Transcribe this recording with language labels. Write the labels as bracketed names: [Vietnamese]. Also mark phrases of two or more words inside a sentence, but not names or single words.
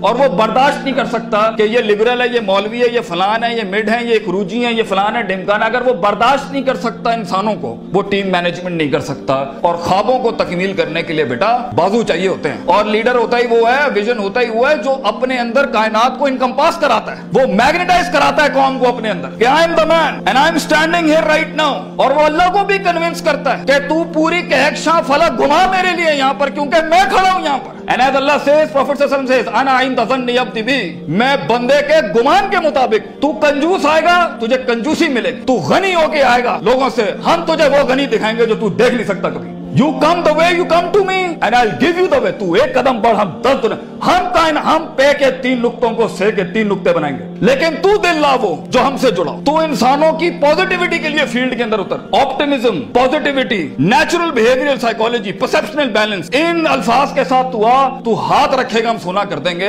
[Urdu] اور وہ برداشت نہیں کر سکتا کہ یہ لبرل ہے، یہ مولوی ہے، یہ فلاں ہے، یہ مڈ ہے، یہ کروزی ہے، یہ فلاں ہے، ڈھمکان. اگر وہ برداشت نہیں کر سکتا انسانوں کو، وہ [English] team management [Urdu] نہیں کر سکتا. اور خوابوں کو تکمیل کرنے کے لیے بیٹا بازو چاہیے ہوتے ہیں، اور لیڈر ہوتا ہی وہ ہے، وژن ہوتا ہی وہ ہے جو اپنے اندر کائنات کو انکمپاس کراتا ہے، وہ میگنیٹائز کراتا ہے قوم کو اپنے اندر کہ [English] I am the man and I am standing here right now. [Urdu] اور وہ اللہ کو بھی کنونس کرتا ہے کہ تو پوری کہکشاں فلک گھما میرے لیے یہاں پر، کیونکہ میں کھڑا ہوں یہاں پر. [English] And as Allah says, Prophet [Arabic] صلى الله عليه وسلم [English] says, [Arabic] "أنا عند ظن عبدي بي", [Urdu] میں بندے کے گمان کے مطابق. تو کنجوس آئے گا، تجھے کنجوسی ملے گی۔ تو غنی ہو کے آئے گا لوگوں سے، ہم تجھے وہ غنی دکھائیں گے جو تو دیکھ نہیں سکتا کبھی. [English] You come the way you come to me and I'll give you the way। [Urdu] تو ایک قدم بڑھ، ہم 10 دنیا، ہم پے کے 3 نقطوں کو سے کے 3 نقطے بنائیں گے، لیکن تو دل لا وہ جو ہم سے جڑا. تو انسانوں کی پازیٹیویٹی کے لیے فیلڈ کے اندر اتر. [English] optimism, positivity, natural behavioral psychology, perceptional balance, [Urdu] ان الفاظ کے ساتھ تو آ، تو ہاتھ رکھے گا، ہم سنا کر دیں گے.